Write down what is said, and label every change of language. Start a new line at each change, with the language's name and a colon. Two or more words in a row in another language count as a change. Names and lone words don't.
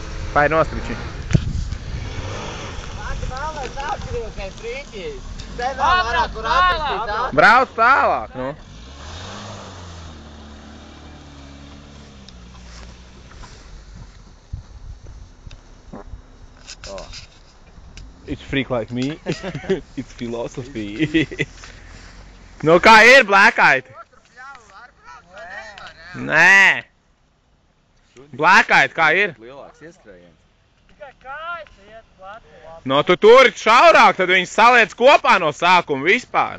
Latvian: Pai nostriči. Brauc tālāk, nu. Oh.
English: It's freak like me. It's philosophy.
Latvian: Nu, kā ir, Black-Eyed? Nē. Black-Eyed, kā ir? Lielāks ieskrējiens. Tikai kājas iet plati. No, tu turi šaurāk, tad viņas saliec kopā no sākuma vispār.